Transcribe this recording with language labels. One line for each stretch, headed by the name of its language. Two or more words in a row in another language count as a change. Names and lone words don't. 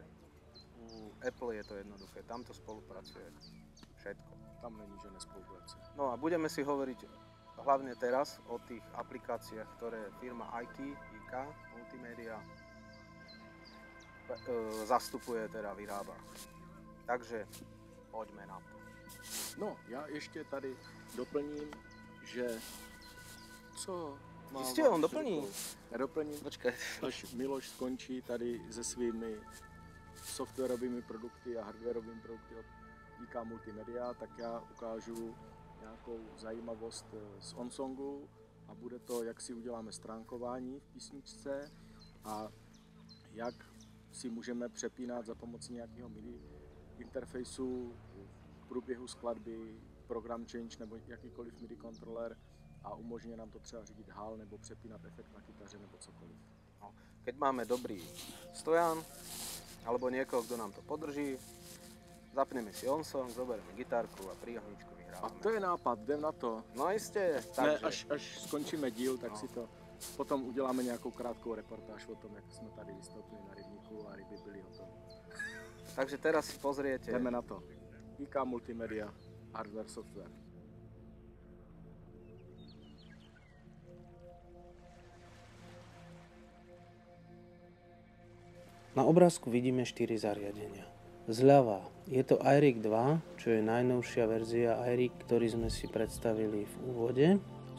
Slovak: U Apple je to jednoduché, tam to spolupracuje všetko.
Czech: Tam není, že nespolupracuje.
Slovak: No a budeme si hovoriť hlavne teraz o tých aplikáciách, ktoré firma IK Multimedia zastupuje, teda vyrába. Takže poďme na to.
Czech: No, já ještě tady doplním, že co mám... Jistě, on doplní. Já doplním, Počkej. až Miloš skončí tady se svými softwarovými produkty a hardwarovými produkty od IK Multimedia, tak já ukážu nějakou zajímavost z OnSongu a bude to, jak si uděláme stránkování v písničce a jak si můžeme přepínat za pomocí nějakého MIDI interfejsu v průběhu skladby,
English: program change
Czech: nebo jakýkoliv MIDI kontroler a umožňuje nám to třeba řídit hal nebo přepínat efekt na kytaře nebo cokoliv. No,
Slovak: keď máme dobrý stojan alebo niekoho, kto nám to podrží, zapneme si OnSong, zoberieme gitárku a príhoničku vyhrávame.
Czech: A to je nápad, jdem na to. No jistě. Takže... Ne, až skončíme díl, tak si to potom uděláme nějakou krátkou reportáž o tom, jak jsme tady vystoupili na rybníku a ryby byly hotové.
Slovak: Takže teraz si pozriete.
Czech: Jdeme na to.
Slovak: IK Multimedia, hardware, software. Na obrázku vidíme 4 zariadenia. Zľava je to iRig 2, čo je najnovšia verzia iRig, ktorý sme si predstavili v úvode.